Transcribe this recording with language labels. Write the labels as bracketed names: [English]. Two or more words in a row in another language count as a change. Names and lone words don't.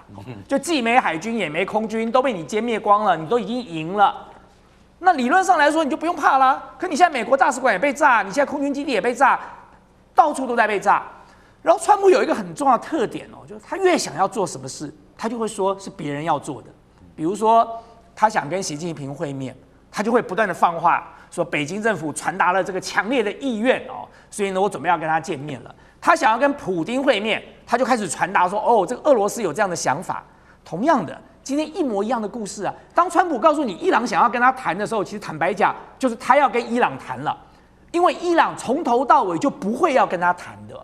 [Chinese] 就既沒海軍也沒空軍，都被你殲滅光了，你都已經贏了。那理論上來說，你就不用怕啦。可你現在美國大使館也被炸，你現在空軍基地也被炸，到處都在被炸。然後川普有一個很重要的特點哦，就是他越想要做什麼事，他就會說是別人要做的。比如說，他想跟習近平會面，他就會不斷的放話。說北京政府傳達了這個強烈的意願哦，所以呢，我準備要跟他見面了。他想要跟普丁會面，他就開始傳達說，哦，這個俄羅斯有這樣的想法。同樣的，今天一模一樣的故事啊。當川普告訴你伊朗想要跟他談的時候，其實坦白講，就是他要跟伊朗談了，因為伊朗從頭到尾就不會要跟他談的。